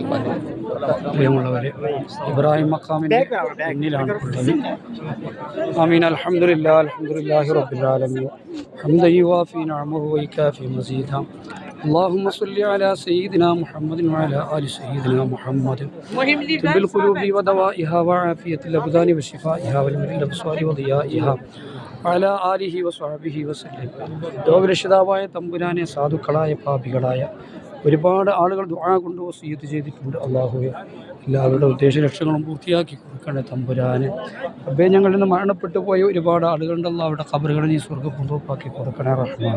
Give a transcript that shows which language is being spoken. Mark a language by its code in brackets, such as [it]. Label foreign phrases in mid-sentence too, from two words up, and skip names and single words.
[ml] പ്രിയമുള്ളവരെ, ഇബ്രാഹിം മഖാമിൻ്റെ മുന്നിലാണ് ഉള്ളത്. ആമീൻ. [ar] الحمد لله الحمد لله رب العالمين حمدا يوافي نعمه ويكافئ مزيده. اللهم صل على سيدنا محمد وعلى آل سيدنا محمد طب القلوب ودوائها وعافية الأبدان وشفائها والمن الأبصار وضيائها وعلى آله وصحبه وسلم. [ml] ലോകരക്ഷിതാവായ തമ്പുരാനെ, സാധുക്കളായ പാപികളായ ഒരുപാട് ആളുകൾ ദുആ കൊണ്ട് വസിയത്ത് ചെയ്തിട്ടുണ്ട്. അല്ലാഹുവേ, എല്ലാവരുടെ ഉദ്ദേശ ലക്ഷ്യങ്ങളും പൂർത്തിയാക്കി കൊടുക്കണേ തമ്പുരാനെ. റബ്ബേ, ഞങ്ങളിൽ നിന്ന് മരണപ്പെട്ടു പോയ ഒരുപാട് ആളുകളുണ്ട്. അല്ലാഹുവിൻ്റെ ഖബറുകളെ നീ സ്വർഗ്ഗപൂർവ്വമാക്കി കൊടുക്കണേ റഹ്മാൻ.